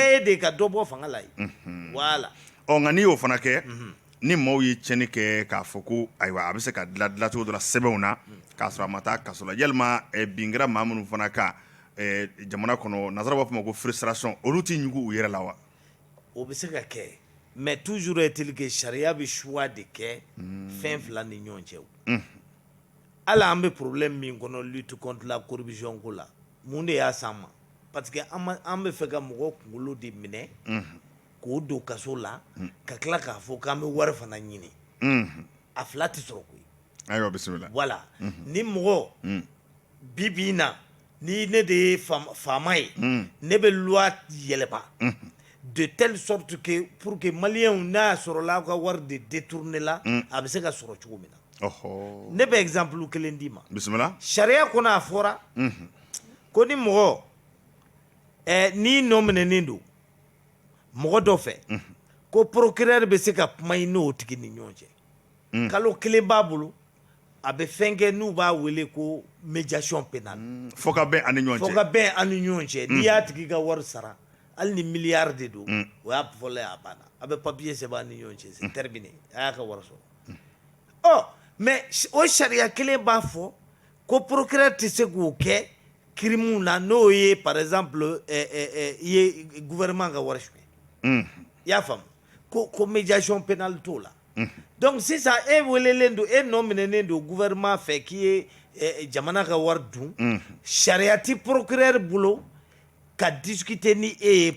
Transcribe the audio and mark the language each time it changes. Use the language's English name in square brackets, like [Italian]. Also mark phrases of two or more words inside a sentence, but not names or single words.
[Bambara] o bɛɛ ye de ka dɔ bɔ fanga la ye voilà nka n'i y'o fana kɛ ni maaw ye tiɲɛni kɛ k'a fɔ ko ayiwa a bɛ se ka dilancogo dɔ la sɛbɛnw na k'a sɔrɔ a ma taa kaso la yalima bin kɛra maa minnu fana kan jamana kɔnɔ nanzara b'a fɔ ma ko frustration olu t'i ɲugu u yɛrɛ la wa o bɛ se ka kɛ [French] mais toujours est-il que [Bambara] sariya bɛ choix de kɛ fɛn fila ni ɲɔgɔn cɛ hali an bɛ problème min kɔnɔ [French] lutte contre la corruption [Bambara] ko la mun de y'a s'an ma [French] parce que [Bambara] an bɛ fɛ ka mɔgɔw kunkolo de minɛ k'o don kaso la ka tila k'a fɔ k'an bɛ wari fana ɲini a fila tɛ sɔrɔ koyi ayiwa bisimila voilà ni mɔgɔ bi bi in na ni ne de ye faama ye ne bɛ loi yɛlɛma [French] de telle sorte que pour que [Bambara] maliyɛnw n'a sɔrɔla ka wari de détourner la a bɛ se ka sɔrɔ cogo min na ne bɛ exemple kelen d'i ma bisimila sariya kɔnɔ a fɔra ko ni mɔgɔ n'i nɔ minɛnen don mɔgɔ dɔ fɛ ko procureur bɛ se ka kuma i n'o tigi ni ɲɔgɔn cɛ kalo kelen b'a bolo a bɛ fɛn kɛ n'u b'a wele ko [French] médiation pénale [Bambara] fo ka bɛn ani ɲɔgɔn cɛ fo ka bɛn ani ɲɔgɔn cɛ n'i y'a tigi ka wari sara hali ni miliyari de don o y'a fɔlɔ ye a banna a bɛ papier sɛbɛn ani ɲɔgɔn cɛ [French] c'est terminé [Bambara] a y'a ka wari sɔrɔ mais o sariya kelen b'a fɔ ko procureur tɛ se k'o kɛ crime na n'o ye [French] par exemple [Bambara] i ye gouvernement ka wari suɲɛ i y'a faamu ko [French] médiation pénale [Bambara] t'o la donc sisan e welelen don e nɔ minɛnen don gouvernement fɛ k'i ye jamana ka wari dun sariya ti procureur bolo ka discuter ni e ye